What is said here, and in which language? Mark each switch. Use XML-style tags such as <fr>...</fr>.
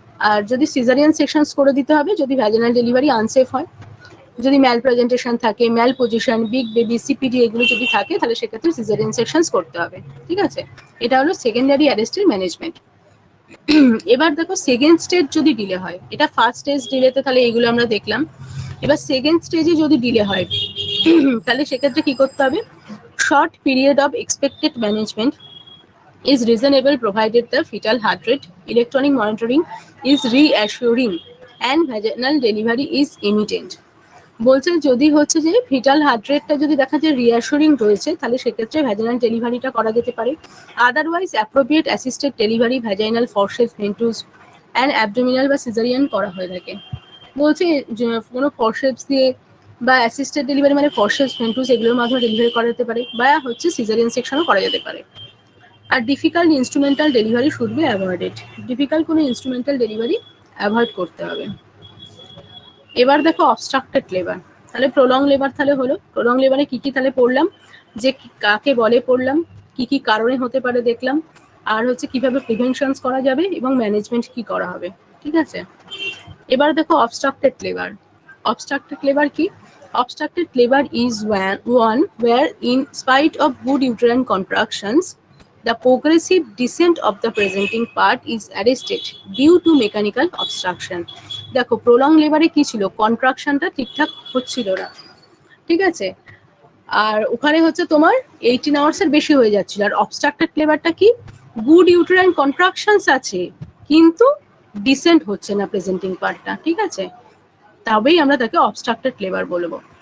<bn>আর যদি caesarean sections করে দিতে হবে যদি ভ্যাজিনাল ডেলিভারি আনসেফ হয়, যদি ম্যাল প্রেজেন্টেশন থাকে, ম্যাল পজিশন, বিগ বেবি, সিপিডি এগুলো যদি থাকে তাহলে সেক্ষেত্রে সিজারিয়ান সেকশনস করতে হবে। ঠিক আছে, এটা হলো সেকেন্ডারি অ্যারেস্টের ম্যানেজমেন্ট। এবার দেখো সেকেন্ড স্টেজ যদি ডিলে হয়, এটা ফার্স্ট স্টেজ ডিলেতে তাহলে এগুলো আমরা দেখলাম। এবার সেকেন্ড স্টেজে যদি ডিলে হয় তাহলে সেক্ষেত্রে কি করতে হবে?</bn> <en>Short period of expected management is reasonable provided the fetal heart rate, electronic monitoring is reassuring and vaginal delivery is imminent.</en> <bn>বলছে যদি হচ্ছে যে ফিটাল হার্ট রেটটা যদি দেখা যায় রিঅ্যাসুরিং রয়েছে তাহলে সেক্ষেত্রে ভ্যাজিনাল ডেলিভারিটা করা যেতে পারে।</bn> <en>otherwise appropriate assisted delivery, vaginal forceps, ventouse and abdominal</en> <bn>বা সিজারিয়ান করা হয়ে থাকে। বলছে কোনো ফরসেপস দিয়ে বা অ্যাসিস্টেড ডেলিভারি মানে ফরসেপস, ভেন্টুস এগুলোর মাধ্যমে ডেলিভারি করা যেতে পারে, বা হচ্ছে সিজারিয়ান সেকশনও করা যেতে পারে। আর</bn> <en>Difficult instrumental delivery should be avoided.</en> <bn>Difficult কোনো ইনস্ট্রুমেন্টাল ডেলিভারি অ্যাভয়েড করতে হবে। এবার দেখো অবস্ট্রাক্টেড লেবার, তাহলে প্রলং লেবার তাহলে হলো। প্রলং লেবারে কি কি তাহলে পড়লাম, যে কাকে বলে পড়লাম, কি কি কারণে হতে পারে দেখলাম, আর হচ্ছে কিভাবে প্রিভেনশনস করা যাবে এবং ম্যানেজমেন্ট কি করা হবে। ঠিক আছে, এবার দেখো অবস্ট্রাক্টেড লেবার। অবস্ট্রাক্টেড লেবার কি?</bn> <en>Obstructed labor is one where, in spite of good uterine contractions, the progressive descent of the presenting part is arrested due to mechanical obstruction.</en> <bn>দেখো প্রলং লেবারে কি ছিল? কন্ট্রাকশনটা ঠিকঠাক হচ্ছিল না, ঠিক আছে, আর ওখানে হচ্ছে তোমার 18 আওয়ার্স এর বেশি হয়ে যাচ্ছিল। আর অবস্ট্রাক্টেড লেবারটা কি?</bn> <en>good uterine contractions</en> <bn>আছে কিন্তু ডিসেন্ট হচ্ছে না প্রেজেন্টিং পার্টটা, ঠিক আছে, তবেই আমরা তাকে অবস্ট্রাক্টেড লেবার বলবো।</bn>